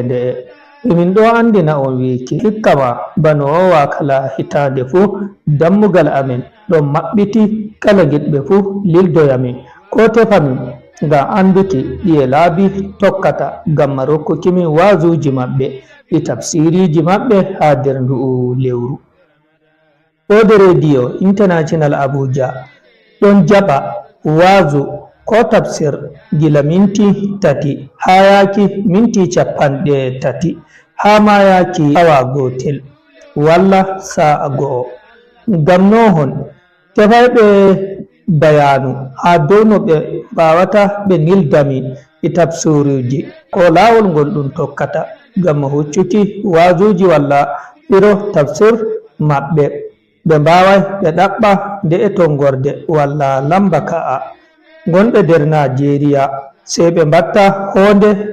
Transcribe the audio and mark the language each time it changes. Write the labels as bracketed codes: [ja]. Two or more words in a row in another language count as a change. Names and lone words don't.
[ff] nde min do andina on wiki hikkama bano wa kala hitande fu dammugal amen don mabbiti kala gidbe fu lildoyamin ko tefamin ga anduki diye laabi tokkata gamma rokkukimi wazuji mabbe e tafsiriji mabbe ha der ndu lewru kode radio international abuja don jaba wazu ko tafsir gila minti 30 ha yaki minti 30 ha ma yaki awa gotel walla sa'a go'o ngam nohon tefayɓe bayanu ha dow no ɓe mbawata ɓe nildami e tafsiruji ko lawol ngol ɗum tokkata ngam huccuki wazuji walla ɓiro tafsir maɓɓe ɓe mbawai ɓe ɗaɓɓa nde e tongorde walla lamba ka'a gonɓe nder Nigeria sey ɓe mbatta honde